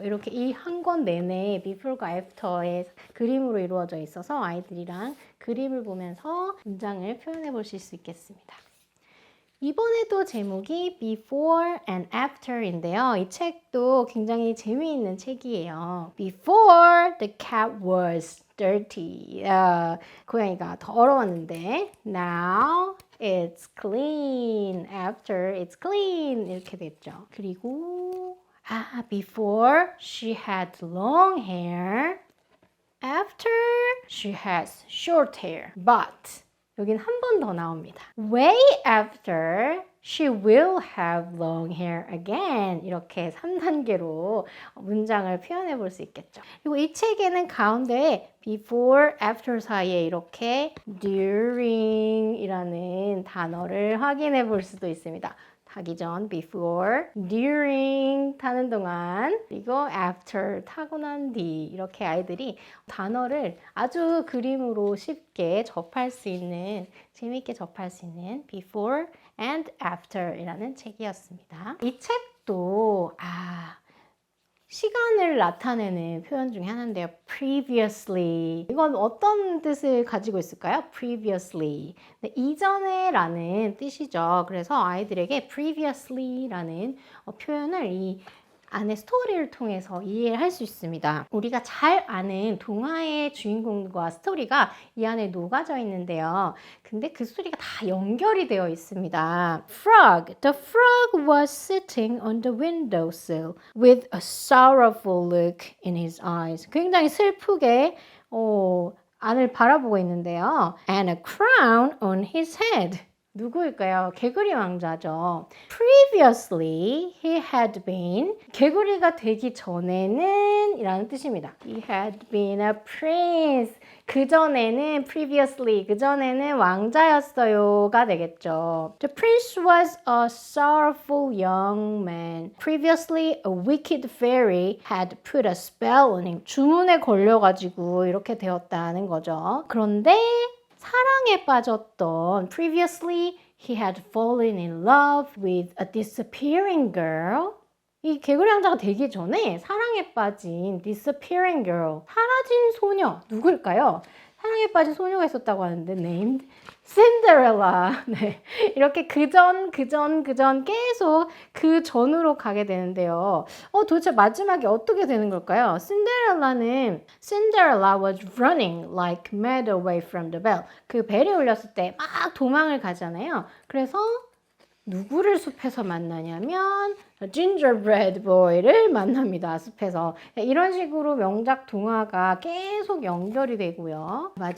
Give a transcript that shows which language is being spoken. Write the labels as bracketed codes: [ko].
[ko] 이렇게 이 한 권 내내 before과 after의 그림으로 이루어져 있어서 아이들이랑 그림을 보면서 문장을 표현해 보실 수 있겠습니다. 이번에도 제목이 Before and After인데요. 이 책도 굉장히 재미있는 책이에요. [en] Before the cat was dirty. [ko] 고양이가 더러웠는데 [en] now it's clean. After it's clean. [ko] 이렇게 됐죠. 그리고 [en] before she had long hair. After she has short hair. [ko] But 여긴 한 번 더 나옵니다. [en] Way after she will have long hair again. [ko] 이렇게 3단계로 문장을 표현해 볼 수 있겠죠. 그리고 이 책에는 가운데 before, after 사이에 이렇게 during 이라는 단어를 확인해 볼 수도 있습니다. 타기 전 before, during 타는 동안, 그리고 after 타고 난 뒤 이렇게 아이들이 단어를 아주 그림으로 쉽게 접할 수 있는, 재미있게 접할 수 있는 before and after 이라는 책이었습니다. 이 책도 시간을 나타내는 표현 중에 하나인데요. [en] previously. [ko] 이건 어떤 뜻을 가지고 있을까요? previously. 네, 이전에 라는 뜻이죠. 그래서 아이들에게 previously 라는 표현을 이 안에 스토리를 통해서 이해할 수 있습니다. 우리가 잘 아는 동화의 주인공과 스토리가 이 안에 녹아져 있는데요. 근데 그 스토리가 다 연결이 되어 있습니다. [en] Frog. The frog was sitting on the windowsill with a sorrowful look in his eyes. [ko] 굉장히 슬프게 안을 바라보고 있는데요. [en] And a crown on his head. [ko] 누구일까요? 개구리 왕자죠. [en] Previously, he had been. [ko] 개구리가 되기 전에는 이라는 뜻입니다. [en] He had been a prince. [ko] 그전에는 previously, 그전에는 왕자였어요가 되겠죠. [en] The prince was a sorrowful young man. Previously, a wicked fairy had put a spell on him. [ko] 주문에 걸려가지고 이렇게 되었다는 거죠. 그런데 사랑에 빠졌던 [en] previously he had fallen in love with a disappearing girl. [ko] 이 개구리 왕자가 되기 전에 사랑에 빠진 disappearing girl, 사라진 소녀 누구일까요? 사랑에 빠진 소녀가 있었다고 하는데 [en] named Cinderella. [ko] 네, 이렇게 그전 계속 그 전으로 가게 되는데요. 도대체 마지막에 어떻게 되는 걸까요? [en] Cinderella was running like mad away from the bell. [ko] 그 벨이 울렸을 때 막 도망을 가잖아요. 그래서 누구를 숲에서 만나냐면 gingerbread boy를 만납니다. 숲에서. 이런 식으로 명작 동화가 계속 연결이 되고요.